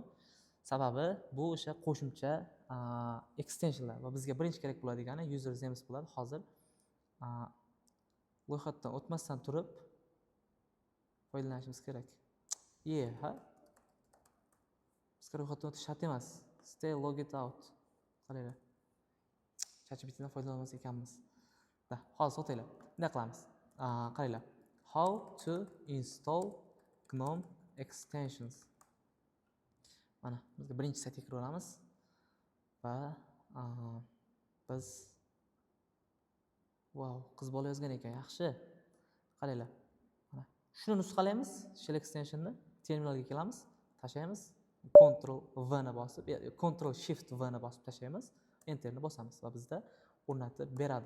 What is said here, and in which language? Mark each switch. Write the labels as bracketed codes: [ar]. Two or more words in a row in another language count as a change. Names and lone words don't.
[uz] Sababi bu o'sha qo'shimcha extensionlar va bizga birinchi kerak bo'ladigani [en] user zems [uz] bo'ladi. Hozir ro'yxatdan o'tmasdan turib foydalanishimiz kerak. Ha? Bizga ro'yxatdan o'tish shart emas. [en] Stay logged out. [uz] Qaranglar. ChatGPTdan foydalanmas ekanmiz. Hozir o'taylar. Bunday qilamiz. Qaranglar. [en] How to install GNOME extensions. [uz] Mana bizga birinchi saytga kirib olamiz va biz qiz bola yozgan ekan, yaxshi. Qaranglar. Mana shuni nusxalaymiz, [en] shell extensionni [uz] terminalga kelamiz, tashlaymiz, Ctrl V ni bosib, Ctrl Shift V ni bosib tashlaymiz, enterni bosamiz va bizda o'rnatib beradi.